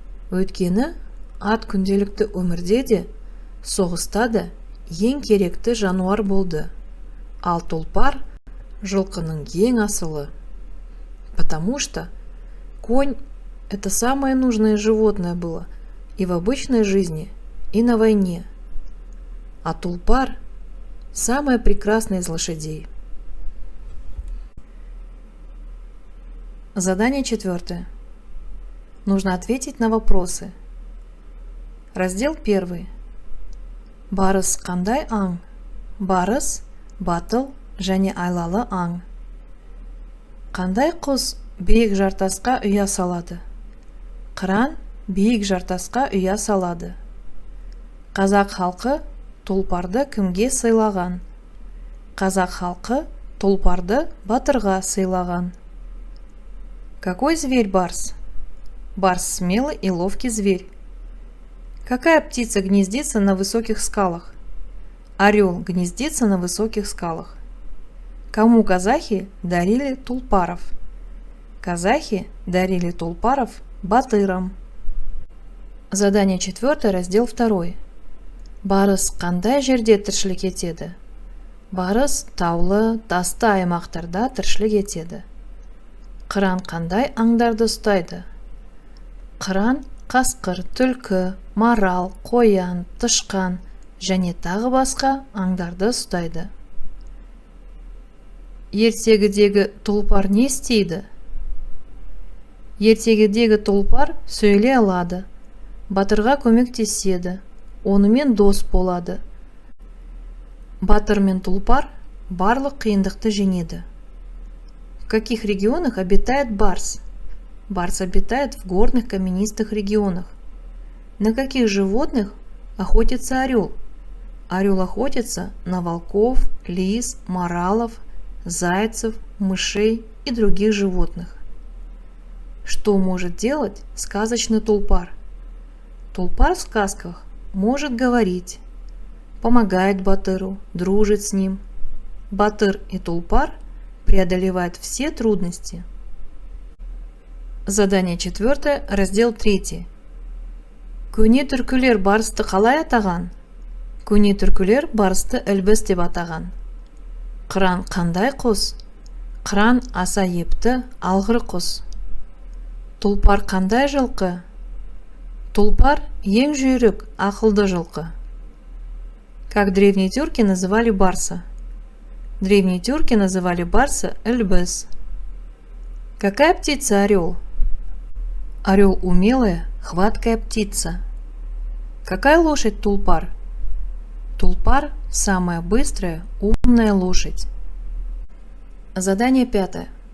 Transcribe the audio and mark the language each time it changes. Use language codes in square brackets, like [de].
[kk] Өйткені ат күнделікті өмірде де, соғыста да ең керекті жануар болды. Ал тулпар жылқының ең асылы. [ru] Потому что конь – это самое нужное животное было и в обычной жизни, и на войне. А тулпар – самое прекрасное из лошадей. Задание четвертое. Нужно ответить на вопросы. [kk] Раздел 1. Барыс қандай аң? Барыс батыл және айлалы аң. Қандай құс биік жартасқа ұя салады? Қыран биік жартасқа ұя салады. Қазақ халқы тұлпарды кімге сыйлаған? Қазақ халқы тұлпарды батырға сыйлаған. [ru] Какой зверь барс? Барс смелый и ловкий зверь. Какая птица гнездится на высоких скалах? Орел гнездится на высоких скалах. Кому казахи дарили тулпаров? Казахи дарили тулпаров батырам. Задание 4, раздел 2. [kk] Барыс қандай жерде тіршілік етеді? Барыс таулы, тасты аймақтарда тіршілік етеді. Қыран қандай аңдарды ұстайды? Қыран қасқыр, түлкі, марал, қоян, тышқан және тағы басқа аңдарды ұстайды. Ертегідегі тұлпар не істейді? Ертегідегі тұлпар сөйлей алады, батырға көмектеседі, онымен дос болады. Батыр мен тұлпар барлық қиындықты жеңеді. [ru] В каких регионах обитает барс? Барс обитает в горных каменистых регионах. На каких животных охотится орел? Орел охотится на волков, лис, моралов, зайцев, мышей и других животных. Что может делать сказочный тулпар? Тулпар в сказках может говорить, помогает Батыру, дружит с ним. Батыр и Тулпар преодолевают все трудности. Задание 4, раздел 3. [kk] Көне түркілер барысты қалай атаған? Көне түркілер барысты ілбіс деп атаған. Қыран қандай құс? Қыран аса епті, алғыр құс. Тұлпар қандай жылқы? Тұлпар ең жүйрік, ақылды жылқы. [ru] Как древние тюрки называли барса? Древние тюрки называли барса ілбіс. Какая птица орел? Орел умелая, хваткая птица. Какая лошадь Тулпар? Тулпар – самая быстрая, умная лошадь. Задание 5.